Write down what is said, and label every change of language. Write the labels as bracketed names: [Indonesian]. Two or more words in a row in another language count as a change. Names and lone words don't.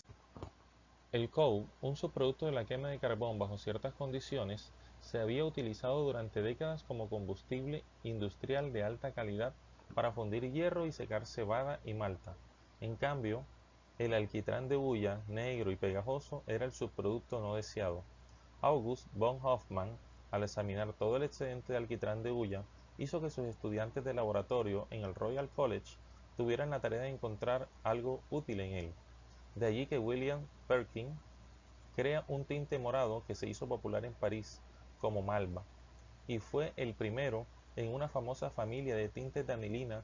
[Spanish] El coal, un subproducto de la quema de carbón bajo ciertas condiciones, se había utilizado durante décadas como combustible industrial de alta calidad para fundir hierro y secar cebada y malta. En cambio, el alquitrán de hulla, negro y pegajoso, era el subproducto no deseado. August von Hofmann, al examinar todo el excedente de alquitrán de hulla, hizo que sus estudiantes de laboratorio en el Royal College tuvieran la tarea de encontrar algo útil en él. De allí que William Perkin crea un tinte morado que se hizo popular en París como malva, y fue el primero en una famosa familia de tintes de anilina.